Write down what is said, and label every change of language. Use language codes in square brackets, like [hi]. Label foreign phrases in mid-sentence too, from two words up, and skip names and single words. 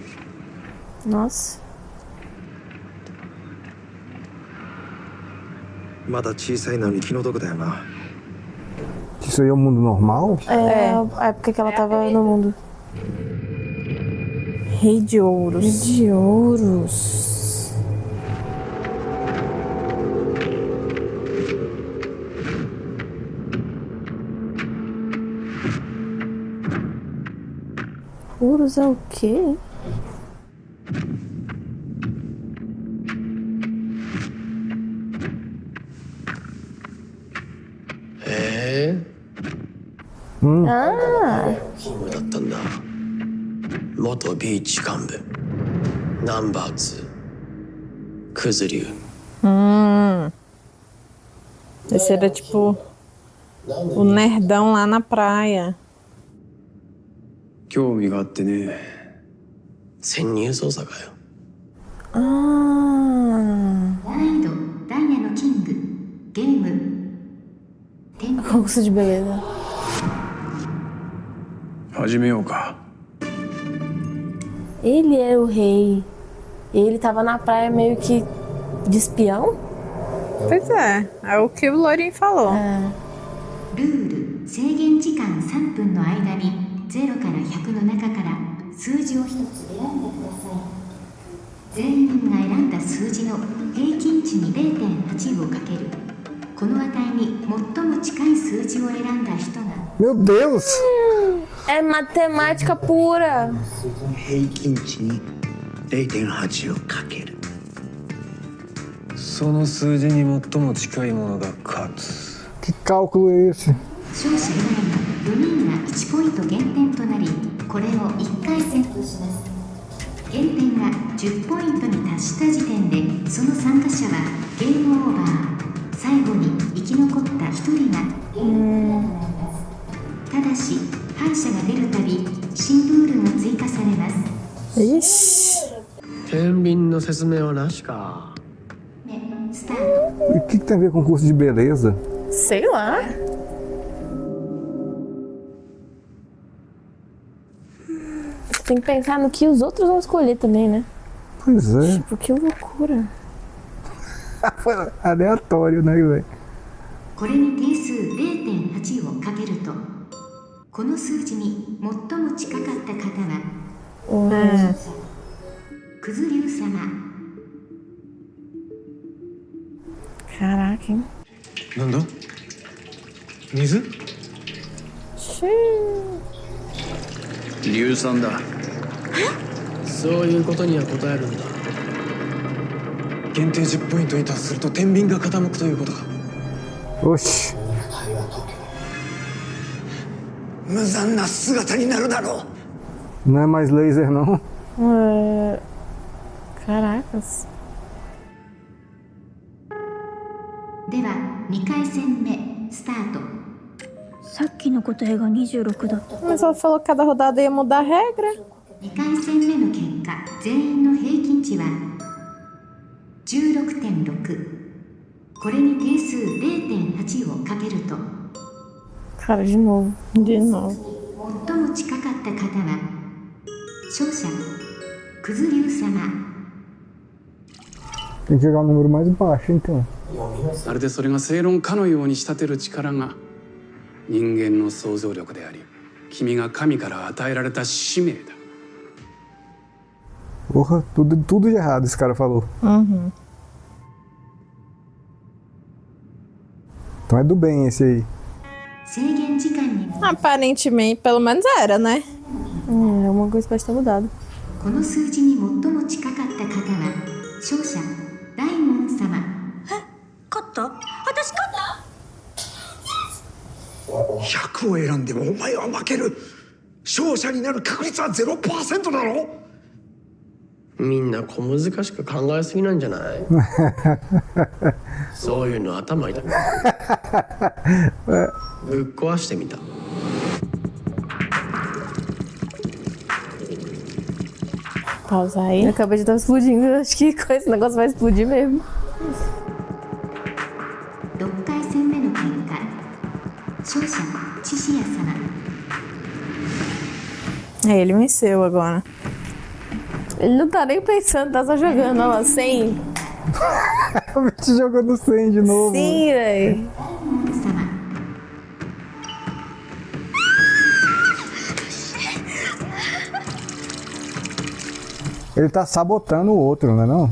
[pt] Nossa. [ja] まだ小さいのに気の毒だよな。 [pt] Isso aí é o mundo normal? É, a época que ela tava no mundo. Rei de Ouros. Rei de Ouros. Ouros é o quê? Ah! [ja] だったんだ。元ビーチ幹部ナンバー2クズリュウ。 [pt] Esse era tipo o nerdão lá na praia. [ja] 興味があってね。潜入捜査かよ。 Ah! 難易度ダイヤのキングゲーム [pt] Concurso de beleza. [ja] 始めようか。 [pt] Ele era o rei. Ele tava na praia meio que de espião? Pois é o que o Lourinho falou. [ja] ルール制限時間3分の間に0から100の中から数字を1つ選んでください。全員が選んだ数字の平均値に 0.8 をかける。この値に最も近い数字を選んだ人が [pt] Meu Deus! É matemática pura. [ja] 平均値に 0.8 をかける。その数字に最も近いものが勝つ。 [pt] Que cálculo é esse? [ja] 勝者以外の4人が1ポイント減点となり、これを1回戦とします。減点が10ポイントに達した時点でその参加者はゲームオーバー。最後に生き残った1人がゲームになります。ただし敗者が出るたび新ルールが追加されます。 [pt] Ixi. [ja] 天秤の説明はなしか。スタート。 [pt] E o que tem a ver com curso de beleza? Sei lá. Você tem que pensar no que os outros vão escolher também, né? Pois é. Tipo, que loucura. Foi aleatório, né, velho? [ja] これに定数 0.8 をかけるとこの数字に最も近かった方はクズリュウ様。 [pt] Caraca, hein? [ja] なんだ？水？硫酸だ。そういうことには答えるんだ。限定10ポイントに達すると天秤が傾くということか。 [pt] Oxi. [ja] 無残な姿になるだろう。 [pt] Não é mais laser, não? Caracas. [ja] では2回戦目スタート。さっきの答えが26だった。 [pt] Mas ela falou que cada rodada ia mudar a regra. [ja] 2 回戦目の結果全員の平均値は 16.6。これに定数 0.8 をかけると [pt] Cara, de novo. De novo. [ja] 最も近かった方は勝者クズリュウ様。 [pt] Tem que jogar um número mais baixo, então. [ja] まるでそれが正論かのように仕立てる力が人間の想像力であり、君が神から与えられた使命だ。 [pt] Porra, tudo de errado esse cara falou. Uhum. Então é do bem esse aí. [ja] 制限時間に [pt] Aparentemente, pelo menos era, né? Alguma coisa pode ter mudado. [ja] この数字に最も近かった方は勝者大門様。勝った？私勝った？ 100を選んでもお前は負ける。勝者になる確率は 0% だろ。みんな小難しく考えすぎなんじゃない？そういうの頭痛くぶっ壊してみた。 [pt] Pausa aí. Eu acabei de estar explodindo. Acho que esse negócio vai explodir mesmo. [ja] 6 回戦目の結果勝者チシヤ様。 [pt] Ele venceu agora. Ele não tá nem pensando, tá só jogando, ó, sem. O bicho jogando 100 de novo. Sim, velho. Ele tá sabotando o outro, não é não?